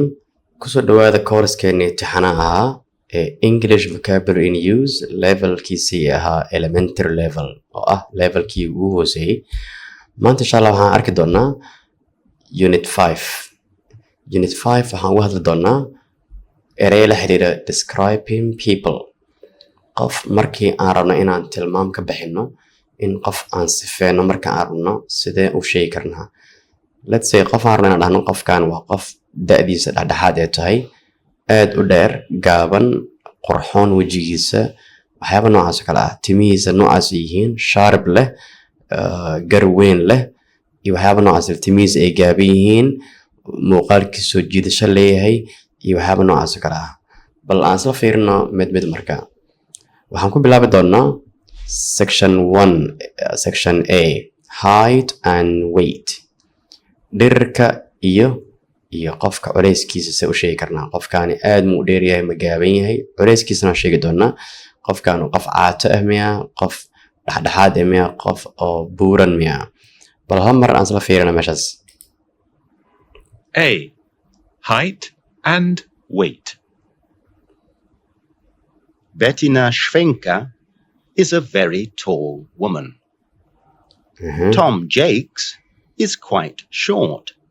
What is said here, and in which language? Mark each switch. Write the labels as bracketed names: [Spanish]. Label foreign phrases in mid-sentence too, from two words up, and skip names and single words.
[Somali] Kusoo dhawaada koorskeena imtixaanaha ahaa ee English Vocabulary in Use levelkiisii ahaa [English] elementary level [Somali] oo ah levelkii ugu hooseeyay. Maanta [Arabic] insha Allah [Somali] waxaan arki doonaa Unit 5. Unit 5 waxaan uga hadli doonaa ereyo la xiriira [English] describing people. [Somali] Qof markii aan rabno inaan tilmaam ka bixino in qof aan sifeeno marka aan rabno sidee u sheegi karnaa. [English] Let's say [Somali] qof aan rabno inaan dhahno qofkan waa qof da'diisa dhexdhexaad ay tahay, aad u dheer, gaaban, qurxoon wejigiisa, waxyaabo noocaas oo kale ah, timihiisa noocaas yihiin, sharp leh, gar weyn leh, iyo waxyaabo noocaas timihiisa ay gaaban yihiin, muuqaalkiisa soo jiidasho leeyahay, iyo waxyaabo noocaas oo kale ah. Bal aan soo fiirino mid marka. Waxaan ku bilaabi doonaa [English] section 1, section A, height and weight. [Somali] Dhererka iyo qofka culeyskiisa se u sheegi karnaa. Qofkaani aad mu u dheer yahay, ma gaaban yahay, culeyskiisana sheegi doonaa. Qofkaan qof caato ah miya, qof dhexdhexaad ah miya, qof oo buuran miya. Bal hal mar aan isla fiirina meeshaas. [English] A. Height and weight. Bettina Schwenker is a very tall woman. Tom Jakes is quite short.